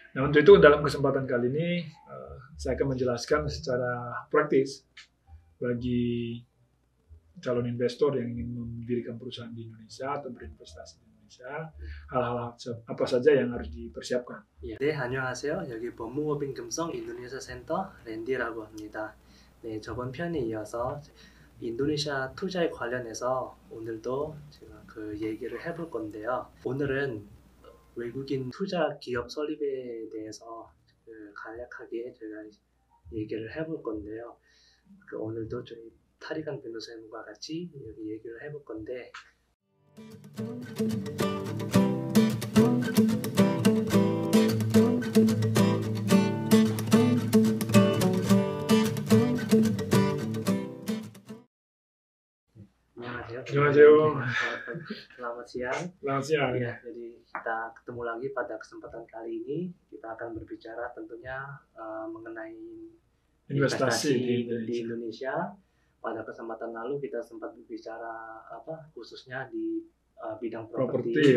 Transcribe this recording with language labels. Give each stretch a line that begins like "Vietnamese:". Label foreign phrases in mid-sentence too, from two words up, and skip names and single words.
Indonesian: Nah, untuk itu dalam kesempatan kali ini saya akan menjelaskan secara praktis bagi calon investor yang ingin mendirikan perusahaan di Indonesia atau berinvestasi di Indonesia, hal-hal apa saja yang harus dipersiapkan.
Korean: 네, 안녕하세요. 여기 법무법인 금성 인도네시아 센터 랜디라고 합니다. 네, 저번 편에 이어서 인도네시아 투자에 관련해서 오늘도 제가 그 얘기를 해볼 건데요. 오늘은 외국인 투자 기업 설립에 대해서 간략하게 제가 얘기를 해볼 건데요. 오늘도 저희 타리간 변호사님과 같이 여기 얘기를 해볼 건데 안녕하세요.
Indonesian: Selamat siang. Selamat siang. Ya, jadi kita ketemu lagi pada kesempatan kali ini. Kita akan berbicara tentunya mengenai investasi di Indonesia. Pada kesempatan lalu kita sempat berbicara khususnya di bidang properti.